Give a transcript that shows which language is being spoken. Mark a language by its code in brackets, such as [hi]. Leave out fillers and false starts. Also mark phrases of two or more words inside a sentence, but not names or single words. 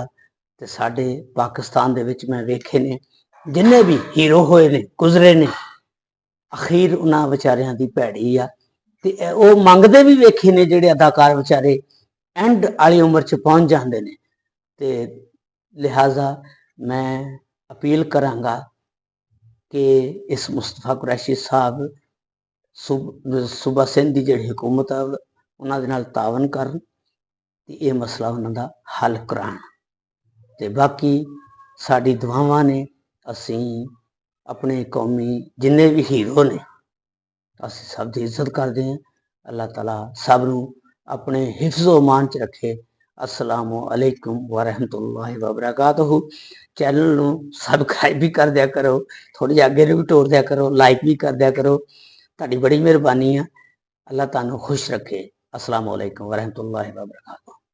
[pa] ਤੇ ਸਾਡੇ ਪਾਕਿਸਤਾਨ ਦੇ ਵਿੱਚ ਮੈਂ ਵੇਖੇ ਨੇ ਜਿੰਨੇ ਵੀ ਹੀਰੋ ਹੋਏ ਨੇ, ਗੁਜ਼ਰੇ ਨੇ, ਅਖੀਰ ਉਹਨਾਂ ਵਿਚਾਰਿਆਂ ਦੀ ਭੈੜੀ ਆ। ਤੇ ਉਹ ਮੰਗਦੇ ਵੀ ਵੇਖੇ ਨੇ ਜਿਹੜੇ ਅਦਾਕਾਰ ਵਿਚਾਰੇ ਐਂਡ ਵਾਲੀ ਉਮਰ 'ਚ ਪਹੁੰਚ ਜਾਂਦੇ ਨੇ। ਤੇ ਲਿਹਾਜ਼ਾ ਮੈਂ ਅਪੀਲ ਕਰਾਂਗਾ ਕਿ ਇਸ ਮੁਸਤਫ਼ਾ ਕੁਰੈਸ਼ੀ ਸਾਹਬ ਸੂਬਾ ਸਿੰਧ ਕੀ ਜਿਹੜੀ ਹਕੂਮਤ ਹੈ ਉਨ੍ਹਾਂ ਦੇ ਨਾਲ ਤਆਵੁਨ ਕਰਨ ਤੇ ਯੇ ਮਸਲਾ ਉਨ੍ਹਾਂ ਦਾ ਹੱਲ ਕਰਾਣ। ਤੇ ਬਾਕੀ ਸਾਡੀ ਦੁਆਵਾਂ ਨੇ, ਅਸੀਂ ਅਪਣੇ ਕੌਮੀ ਜਿੰਨੇ ਭੀ ਹੀਰੋ ਨੇ, ਅਸੀਂ ਸਬ ਦੀ ਇੱਜ਼ਤ ਕਰਦੇ ਹਾਂ। ਅੱਲਾਹ ਤਾਲਾ ਸਬ ਨੂੰ ਅਪਣੇ ਹਿਫ਼ਜ਼ੋ ਅਮਾਨ ਚ ਰੱਖੇ। [ar] السلام عليكم ورحمة الله وبركاته. [pa] ਚੈਨਲ ਨੂੰ ਸਬਸਕ੍ਰਾਈਬ ਭੀ ਕਰ ਦਿਆ ਕਰੋ, ਥੋੜ੍ਹੀ ਅੱਗੇ ਭੀ ਟੋਰ ਦਿਆ ਕਰੋ, ਲਾਈਕ ਭੀ ਕਰ ਦਿਆ ਕਰੋ, ਤੁਹਾਡੀ ਬੜੀ ਮੇਹਰਬਾਨੀ ਹੈ। ਅੱਲਾਹ ਤੁਹਾਨੂੰ ਖ਼ੁਸ਼ ਰੱਖੇ। [ar] السلام عليكم ورحمة الله وبركاته.